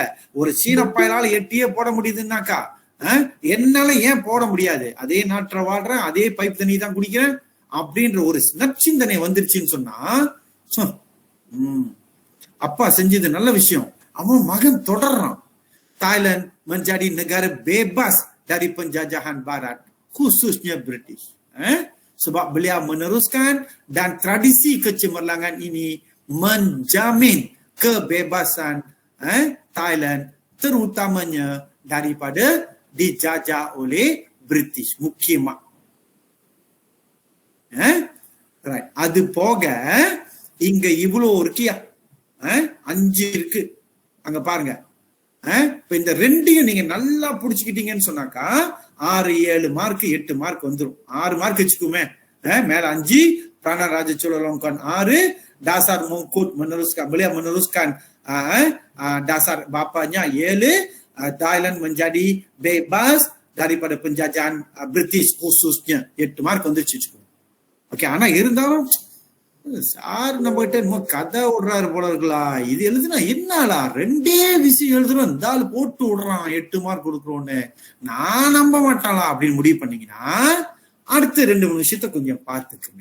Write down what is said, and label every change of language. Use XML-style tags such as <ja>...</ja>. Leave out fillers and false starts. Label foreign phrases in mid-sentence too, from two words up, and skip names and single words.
<ta>ஒரு சீனப்பாயலால 8 போட முடியுதுன்னாக்கா என்னால ஏன் போட முடியாது? அதே நாட்டுல வாழ்றேன், அதே பைப் தண்ணி தான் குடிக்கிறேன் அப்படின்ற ஒரு நற்சிந்தனை வந்துருச்சுன்னு சொன்னா அப்பா செஞ்சது நல்ல விஷயம். அவன் மகன் தொடர்றான்.</ta> <ms>தாய்லாந்து menjadi negara bebas dari penjajahan barat khususnya British. Sebab beliau meneruskan dan tradisi kecemerlangan ini menjamin kebebasan Thailand terutamanya daripada dijajah oleh British.</ms> <ta>முக்கியமா அது போக இங்க இவ்வளவு இருக்கியா? 5 இருக்கு அங்க பாருங்க. இப்ப இந்த 2ஐயும் நீங்க நல்லா புடிச்சுக்கிட்டீங்கன்னு சொன்னாக்கா 6, 7 மார்க் 8 மார்க் வந்துடும். 6 மார்க் வச்சுக்குமே. மேல</ta> <ms>5 பிராணன் ராஜ சூழலாங்கோன் 6 dasar mengkut meneruskan beliau meneruskan dasar bapaknya 7 Thailand menjadi bebas daripada penjajahan British khususnya</ms> <ta>8 மார்க் வந்துருச்சு வச்சுக்கோ. ஓகே, ஆனா இருந்தாலும் சார் நம்ம கிட்ட கதை விடுறாரு போல இருக்கலாம். இது எழுதுனா என்னாலா 2 விஷயம் எழுதுறோம், இந்த ஆள் போட்டு விடுறான் 8 மார்க் கொடுக்குறோன்னு நான் நம்ப மாட்டாளா அப்படின்னு முடிவு பண்ணீங்கன்னா அடுத்த 2-3 விஷயத்த கொஞ்சம் பார்த்துக்குங்க.</ta>